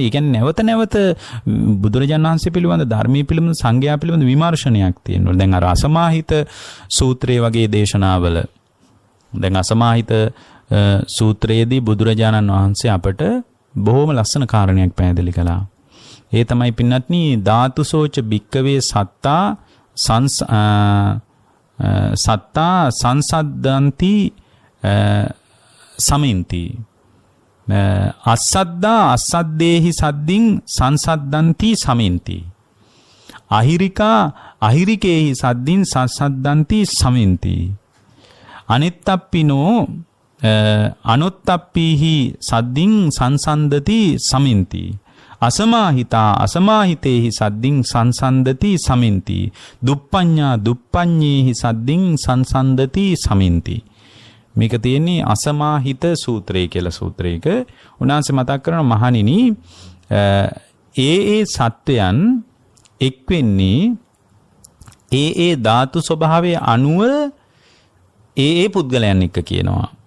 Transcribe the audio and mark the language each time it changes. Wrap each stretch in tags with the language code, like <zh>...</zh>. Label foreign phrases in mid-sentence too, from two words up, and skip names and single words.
<si>ඒ කියන්නේ නැවත නැවත බුදුරජාණන් වහන්සේ පිළිබඳ, ධර්මයේ පිළිබඳ, සංඝයා පිළිබඳ විමර්ශනයක් තියෙනවා. දැන් අර අසමාහිත සූත්‍රයේ වගේ දේශනාවල දැන් අසමාහිත සූත්‍රයේදී බුදුරජාණන් වහන්සේ අපට බොහොම ලස්සන කාරණයක් පැහැදිලි කළා. ඒ තමයි පින්වත්නි</si> <pi>ධාතුසෝච භික්කවේ සත්තා සංසද්දන්ති සමින්ති අස්සද්දා අස්සද්දේහි සද්දින් සංසද්දන්ති සමින්ති අහිරිකා අහිරිකේහි සද්දින් සංසද්දන්ති සමින්ති අනිත්තප්පිනෝ අනුත්තප්පීහි සද්දින් සංසන්දති සමින්ති අසමාහිතා අසමාහිතේහි සද්දින් සංසන්දති සමින්ති දුප්පඤ්ඤා දුප්පඤ්ඤේහි සද්දින් සංසන්දති සමින්ති.</pi> <si>මේක තියෙන්නේ අසමාහිත සූත්‍රය කියලා සූත්‍රයක. උන්වහන්සේ මතක් කරන මහණෙනි ඒ සත්වයන් එක් වෙන්නේ ඒ ධාතු ස්වභාවයේ අණුව ඒ පුද්ගලයන් එක්ක කියනවා.</si>